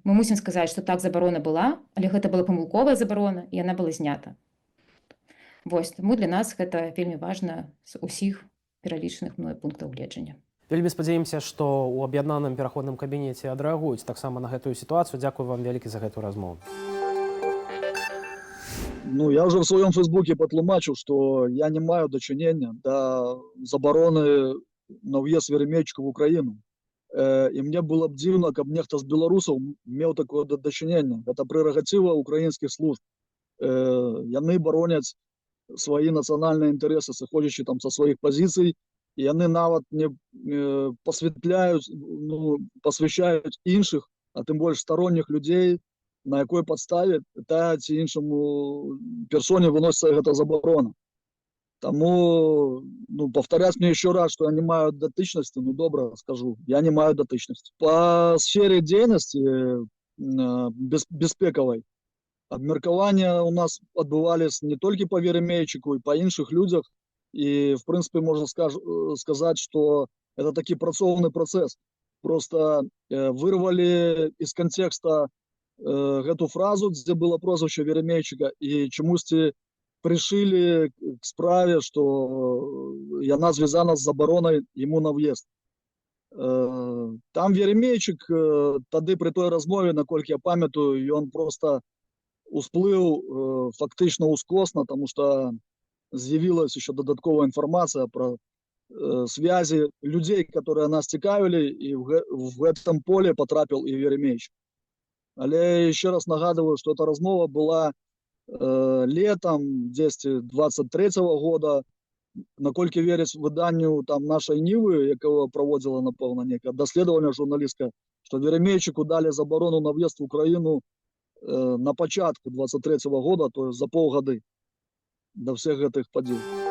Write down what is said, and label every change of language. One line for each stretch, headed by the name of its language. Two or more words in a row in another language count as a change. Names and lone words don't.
Belarusian: Мы мусім сказаць, што так, забарона была, але гэта была памылковая забарона, і яна была знята. Таму для нас гэта вельмі важна з усіх пералічаных мною пунктаў гледжання. Вельмі спадзяемся, што ў аб'яднаным пераходным кабінеце адрэагуюць таксама на гэтую сітуацыю. Дзякую вам вялікі за гэтую размову.
Russian: Я уже в своем фейсбуке
Belarusian: патлумачыў, што я не маю дачынення да забароны на ўезд Веремейчыка в Украіну. І мне было б дзіўна, каб нехта з беларусаў меў такое дачыненне. Гэта прэрагатыва украінскіх служб. Яны бароняць свае нацыянальныя інтарэсы, сыходзячы са сваіх пазіцый, і яны нават не пасвящаюць іншых, а тым больш сторонніх людзей, на якой падставе ці іншаму персоне выносіцца гэта забарона. Таму,
Russian: повторять мне еще раз, что
Belarusian: я не маю датычнасці, добра скажу, я не маю датычнасці. По сфере дзейнасці бяспекавай абмеркаванні у нас адбывались не толькі по Веремейчыку, і по іншых людзях. І,
Russian: в принципе, можно сказать, что это
Belarusian: такі працоўны працэс. Просто
Russian: вырвали из контекста
Belarusian: гэту фразу, дзе было прозвішча Веремейчыка, і чамусьці
Russian: пришили к
Belarusian: справе, что яна звязана з забаронай ему на въезд. Там Веремейчык тады при той размове, наколькі я памятаю, ён просто усплыў фактычна ускосна,
Russian: тому что з'явилась еще додатковая информация про связи людей, которые нас цікавили, и в этом поле потрапил и Веремейчык.
Belarusian: Але еще раз нагадываю, что эта размова была летом 2023 года, наколькі верыць выданню нашай Нівы, якого праводзіла, напэўна, некае даследаванне журналістка, што Веремейчыку далі забарону на в'езд в Украіну на пачатку 23 года,
Russian: то есть
Belarusian: за паўгады да всех гэтых падзей.